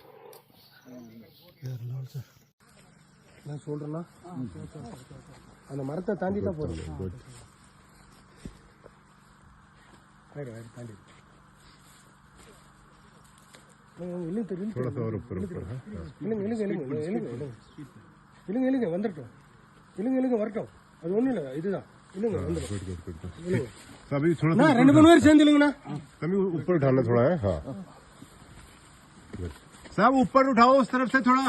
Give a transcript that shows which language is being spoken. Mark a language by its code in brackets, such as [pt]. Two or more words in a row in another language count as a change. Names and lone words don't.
[ta] நான் சொல்கிறேன்னா அந்த மரத்தை தாண்டி தான் போகிறோம். தாண்டி இழுங்க வந்துட்டோம். இழுங்க வரட்டும். அது ஒன்றும் இல்லை, இதுதான். இலங்கே நா ரெண்டு மூணு பேர் சேர்ந்து இழுங்கண்ணா. [hi] तभी ऊपर उठाना थोड़ा है. हाँ साहब ऊपर उठाओ उस तरफ से थोड़ा.